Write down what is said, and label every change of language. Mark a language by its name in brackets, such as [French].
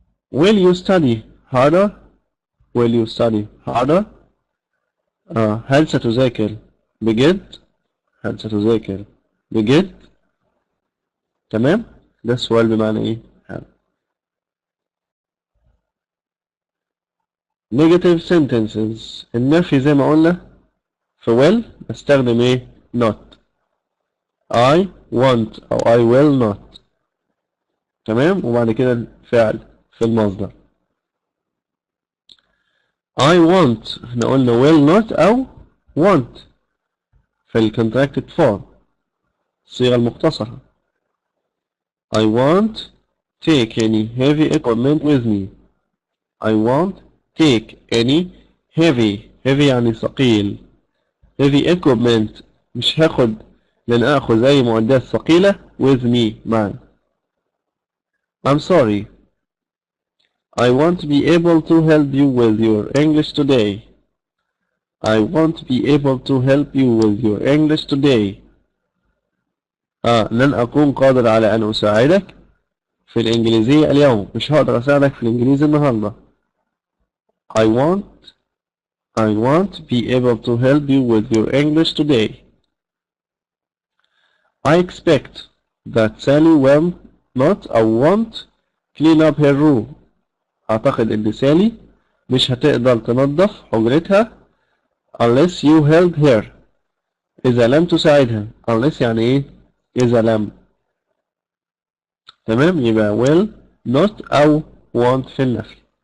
[English] will you study harder؟ [Arabic] will you study harder؟ هل ستذاكر بجد؟ هل ستذاكر بجد؟ تمام؟ ده السؤال بمعنى ايه؟ negative sentences. النفي زي ما قلنا في will بستخدم ايه؟ not. [English] I want أو I will not. [Arabic] تمام؟ وبعد كده الفعل في المصدر. I want احنا قلنا will not أو want في ال contracted form، الصيغة المختصرة. [English] I won't take any heavy equipment with me. I won't take any heavy [Arabic] يعني ثقيل. heavy equipment مش هاخد، لن آخذ أي معدات ثقيلة [English] with me [Arabic] معي. [English] I'm sorry. I won't be able to help you with your English today. I won't be able to help you with your English today. [Arabic] لن أكون قادر على أن أساعدك في الإنجليزية اليوم. مش هقدر أساعدك في الإنجليزي النهاردة. [English] I won't be able to help you with your English today. I expect that Sally will not أو won't clean up her room. [Arabic] أعتقد إن سالي مش هتقدر تنظف حجرتها [English] unless you help her. [Arabic] إذا لم تساعدها. unless يعني إيه؟ إذا لم. تمام؟ يبقى will not أو want في النفي.